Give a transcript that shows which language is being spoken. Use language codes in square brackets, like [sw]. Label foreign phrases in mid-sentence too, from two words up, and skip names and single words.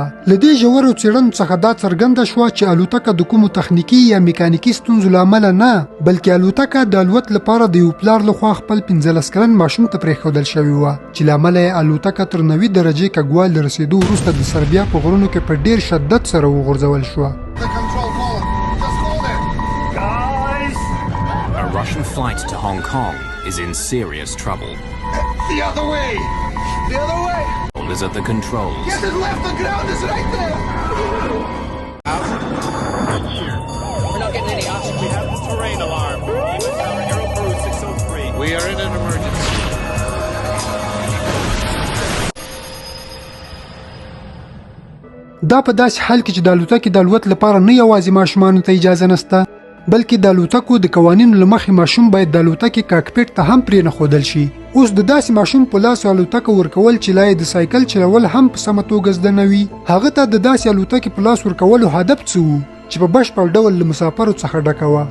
[ps] له دې ژورو څېړنو څخه دا څرګنده شوه چې الوتکه د کومو تخنیکي یا میکانیکي ستونزو له امله نه، بلکې الوتکه د الوت لپاره د یو پلار لخوا خپل 15 کلن ماشوم ته پرېښودل شوې وه، چې له امله یې الوتکه تر 90 درجې کږوالي رسېدو وروسته د سربیا په غرونو کې په ډېر شدت سره وغورځول شوه. [en] A Russian flight to Hong Kong is in serious trouble. The other way! The other way! Is at the controls. Get to the left, the ground is right there! We're not getting any oxygen. We have the terrain alarm. Aero 603. We are in an emergency. [ps] دا په داسې حال کې چې د الوتکې د الوت لپاره نه یوازې ماشومانو ته اجازه نشته، بلکې د الوتکو د قوانینو له مخې ماشوم باید د الوتکې کاکپټ ته هم پرېنښودل شي. اوس د داسې ماشوم په لاس الوتکه ورکول چې لا یې د سایکل چلول هم په سمه توګه زده نه وي، هغه ته د داسې الوتکې په لاس ورکولو هدف څه و چې په بشپړ ډول له مسافرو څخه ډکه وه.